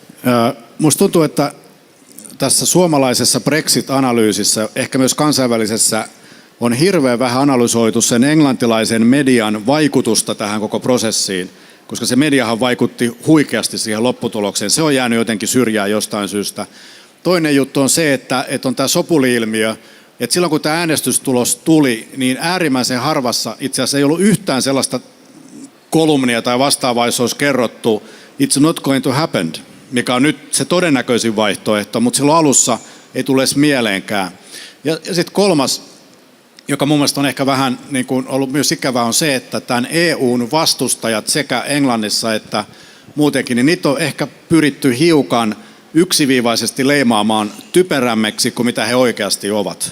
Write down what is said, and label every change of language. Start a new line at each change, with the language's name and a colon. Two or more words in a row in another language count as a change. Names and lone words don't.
Finnish: Musta tuntuu, että tässä suomalaisessa Brexit-analyysissä, ehkä myös kansainvälisessä, on hirveän vähän analysoitu sen englantilaisen median vaikutusta tähän koko prosessiin, koska se mediahan vaikutti huikeasti siihen lopputulokseen. Se on jäänyt jotenkin syrjään jostain syystä. Toinen juttu on se, että on tämä sopuli-ilmiö, että silloin kun tämä äänestystulos tuli, niin äärimmäisen harvassa itse asiassa ei ollut yhtään sellaista kolumnia tai vastaavaa, jos olisi kerrottu
English: it's not going to happen,
Finnish: mikä on nyt se todennäköisin vaihtoehto, mutta silloin alussa ei tule edes mieleenkään. Ja sitten kolmas, joka mun mielestä on ehkä vähän niin kuin ollut myös ikävää, on se, että tämän EUn vastustajat sekä Englannissa että muutenkin, niin niitä on ehkä pyritty hiukan yksiviivaisesti leimaamaan typerämmäksi kuin mitä he oikeasti ovat.